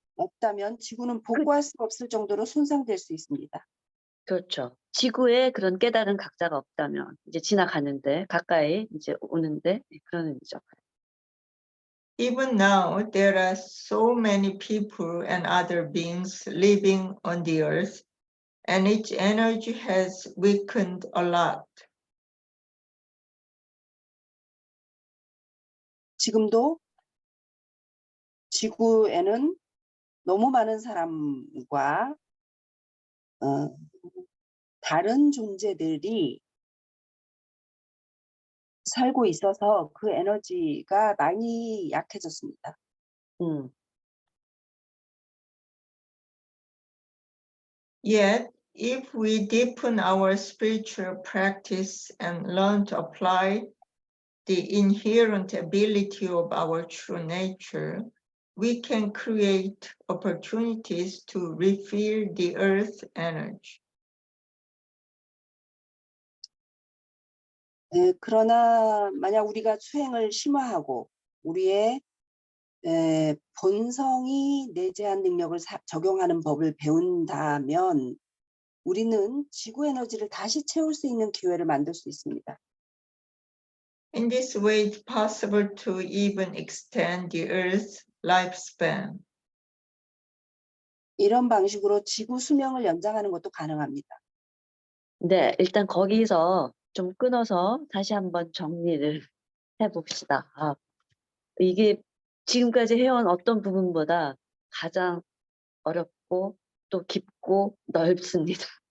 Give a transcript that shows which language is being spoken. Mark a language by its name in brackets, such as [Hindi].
[Korean] 없다면 지구는 복구할 수 없을 정도로 손상될 수 있습니다. 그렇죠. 지구에 그런 깨달은 각자가 없다면 이제 지나가는데 가까이 이제 오는데 그런 의미죠. [English] Even now, there are so many people and other beings living on the Earth, and its energy has weakened a lot. [Korean] 지금도 지구에는 너무 많은 사람과 다른 존재들이 살고 있어서 그 에너지가 많이 약해졌습니다. [English] Yet, if we deepen our spiritual practice and learn to apply the inherent ability of our true nature, we can create opportunities to refill the earth energy. [Korean] 그러나 만약 우리가 수행을 심화하고 우리의 본성이 내재한 능력을 적용하는 법을 배운다면 우리는 지구 에너지를 다시 채울 수 있는 기회를 만들 수 있습니다. [English] In this way, it's possible to even extend the Earth's lifespan. [Korean] 이런 방식으로 지구 수명을 연장하는 것도 가능합니다. 네, 일단 거기서 좀 끊어서 다시 한번 정리를 해봅시다. 이게 지금까지 해온 어떤 부분보다 가장 어렵고 또 깊고 넓습니다.